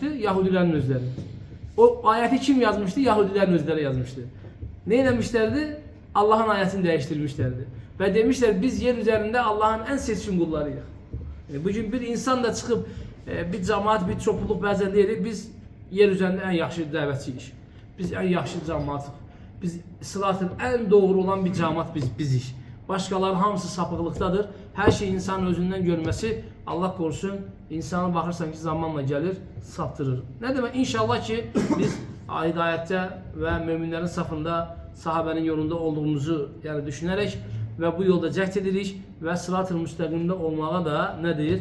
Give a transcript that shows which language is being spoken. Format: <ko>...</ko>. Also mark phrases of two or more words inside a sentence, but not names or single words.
<tr>Yahudilerin özleri. O ayeti kim yazmıştı? Yahudilerin özleri yazmıştı. Ne demişlerdi? Allah'ın ayetini değiştirmişlerdi. Ve demişler biz yer üzerinde Allah'ın en seçkin kullarıyız. Bugün bir insan da çıkıp bir cemaat, bir topluluk bazen diyelim</tr> <az>biz yer üzərində ən yaxşı dəvətçiyik. Biz ən yaxşı cəmaatıq. Biz sıratın ən doğru olan bir cəmaat bizik. Başqaları hamısı sapıqlıqdadır. Hər şey insanın özündən görməsi, Allah qorusun, insana baxırsan ki, zamanla gəlir, saptırır. Nə demək? İnşallah ki, biz hidayətdə və möminlərin safında sahabənin yolunda olduğumuzu düşünərək və bu yolda cəhd edirik və sırat-ı müstəqimdə olmağa da nədir?</az>